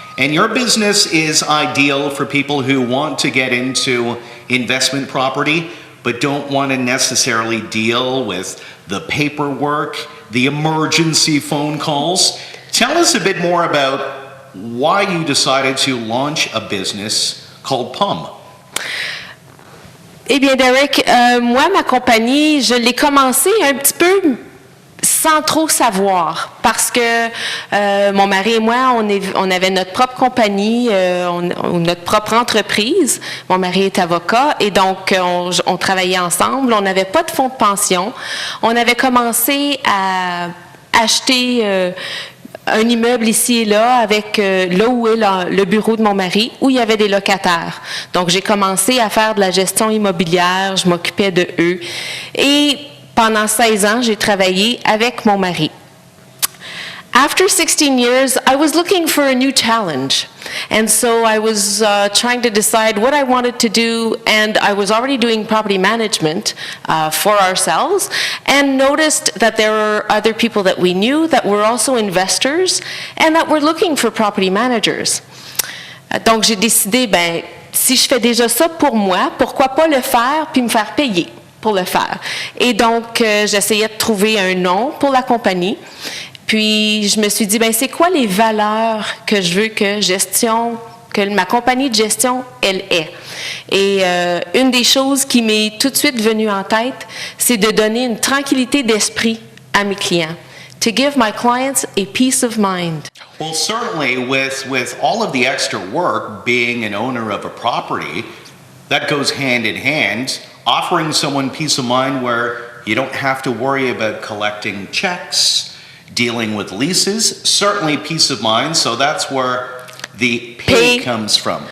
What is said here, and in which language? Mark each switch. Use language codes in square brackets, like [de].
[en] And your business is ideal for people who want to get into investment property, but don't want to necessarily deal with the paperwork, the emergency phone calls. Tell us a bit more about why you decided to launch a business called POM. [fr] Eh bien, Derrick, moi, ma compagnie, je l'ai commencé un petit peu sans trop savoir, parce que mon mari et moi, on avait notre propre compagnie, notre propre entreprise. Mon mari est avocat et donc on travaillait ensemble. On n'avait pas de fonds de pension. On avait commencé à acheter un immeuble ici et là, avec là où est le bureau de mon mari, où il y avait des locataires. Donc, j'ai commencé à faire de la gestion immobilière, je m'occupais de eux. Et pendant 16 ans, j'ai travaillé avec mon mari. [en] After 16 years, I was looking for a new challenge. And so I was trying to decide what I wanted to do, and I was already doing property management for ourselves, and noticed that there were other people that we knew that were also investors and that were looking for property managers. [fr] Donc j'ai décidé, ben, si je fais déjà ça pour moi, pourquoi pas le faire puis me faire payer pour le faire. Et donc j'essayais de trouver un nom pour la compagnie. Puis, je me suis dit, ben c'est quoi les valeurs que je veux que ma compagnie de gestion, elle ait? Et une des choses qui m'est tout de suite venue en tête, c'est de donner une tranquillité d'esprit à mes clients. [en] To give my clients a peace of mind. Well, certainly with all of the extra work, being an owner of a property, that goes hand in hand, offering someone peace of mind where you don't have to worry about collecting checks, dealing with leases, certainly peace of mind, so that's where the pay comes from.